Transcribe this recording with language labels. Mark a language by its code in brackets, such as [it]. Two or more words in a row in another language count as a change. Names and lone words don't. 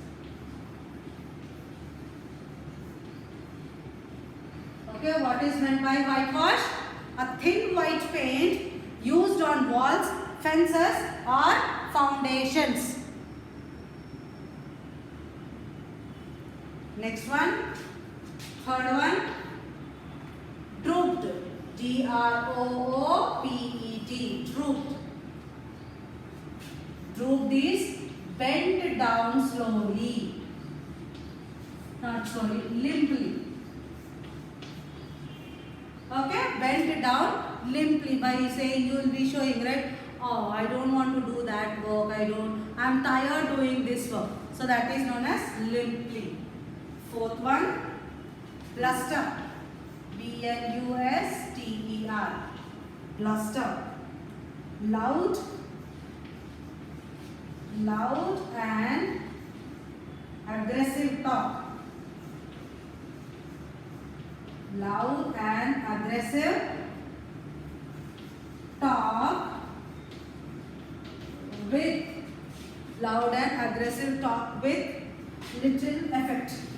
[en] Okay, what is meant by whitewash? A thin white paint used on walls, fences or foundations. Next one, third one, drooped, D-R-O-O-P-E-D, drooped. Drooped is bent down slowly, not slowly, limply. Okay, bent down limply, by saying you will be showing, right? Oh, I don't want to do that work, I'm tired doing this work. So that is known as limply. Fourth one, bluster, B-L-U-S-T-E-R, bluster. Loud and aggressive talk. Loud and aggressive talk with loud and aggressive talk with little effect.